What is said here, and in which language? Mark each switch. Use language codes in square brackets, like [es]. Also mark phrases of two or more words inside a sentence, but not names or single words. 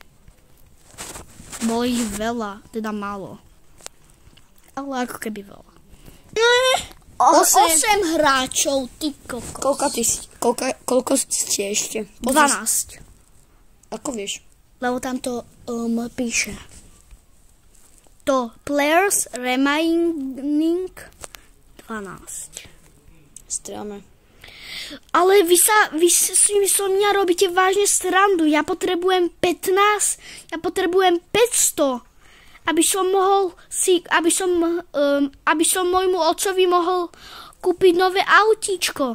[sk] Bolo ich veľa, teda málo. Ale ako keby veľa. 8 hráčov, ty kokos. Koľko ste ešte? 12. Ako vieš? Lebo tam to píše. [en] To players remaining 12. [sk] Strelme. Ale vy so mňa robíte vážne srandu. Ja potrebujem 15, ja potrebujem 500, aby som môjmu otcovi mohol kúpiť nové autíčko.